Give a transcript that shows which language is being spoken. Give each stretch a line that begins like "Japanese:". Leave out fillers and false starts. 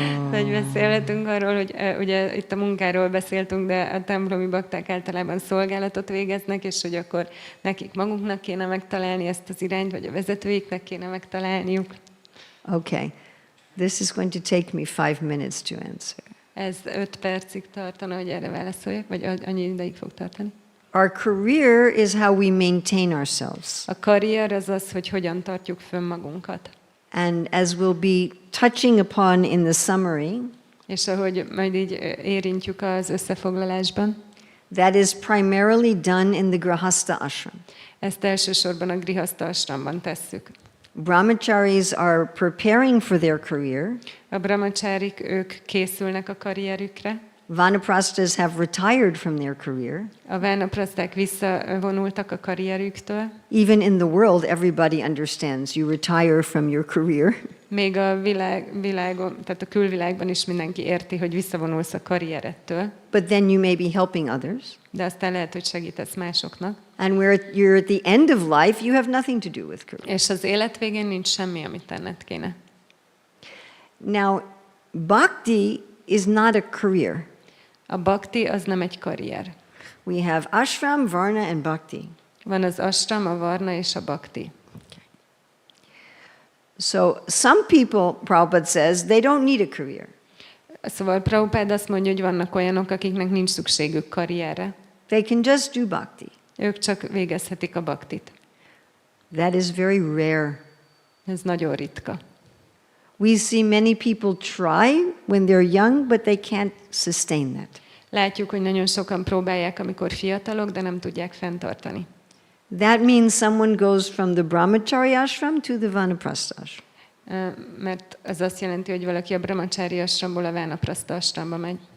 Hungarian: Hogy beszélhetünk arról, hogy ugye itt a munkáról beszéltünk, de a templomi bakták általában szolgálatot végeznek, és hogy akkor nekik maguknak kéne megtalálni ezt az irányt, vagy a vezetőiknek kéne megtalálniuk.
English: Okay. This is going to take me 5 minutes to answer.
Hungarian: Ez 5 percig tartana, hogy erre válaszoljak, vagy annyi ideig fog tartani?
English: Our career is how we maintain ourselves.
Hungarian: A karrier az az, hogy hogyan tartjuk fönn magunkat.
English: And as we'll be touching upon in the summary,
Hungarian: És ahogy majd így érintjük az összefoglalásban,
English: that is primarily done in the Grihastha ashram.
Hungarian: ezt elsősorban a Grihastha ashramban tesszük.
English: Brahmacharis are preparing for their career.
Hungarian: A brahmacharik, ők készülnek a karrierükre.
English: Vanaprasthas have retired from their career.
Hungarian: A vánapraszták visszavonultak a karrierüktől.
English: Even in the world, everybody understands you retire from your career.
Hungarian: Még a világon, tehát a külvilágban is mindenki érti, hogy visszavonulsz a karrierettől.
English: But then you may be helping others.
Hungarian: De aztán lehet, hogy segítesz másoknak.
English: And where you're at the end of life, you have nothing to do with career.
Hungarian: És az élet végén nincs semmi, amit tenned kéne.
English: Now, bhakti is not a career.
Hungarian: A bhakti az nem egy karrier.
English: We have ashram, varna, and bhakti.
Hungarian: Van az ashram, a varna és a bhakti.
English: So some people, Prabhupada says, they don't need a career.
Hungarian: Szóval Prabhupád azt mondja, hogy vannak olyanok, akiknek nincs szükségük karrierre.
English: They can just do bhakti.
Hungarian: Ők csak végezhetik a bhaktit.
English: That is very rare.
Hungarian: Ez nagyon ritka.
English: We see many people try when they're young, but they can't sustain that.
Hungarian: Látjuk, hogy nagyon sokan próbálják, amikor fiatalok, de nem tudják fenntartani.
English: That means someone goes from the brahmachari ashram to the vanaprastha ashram.
Hungarian: Mert ez azt jelenti, hogy valaki a brahmachari ashramból a vánapraszta ashramba megy.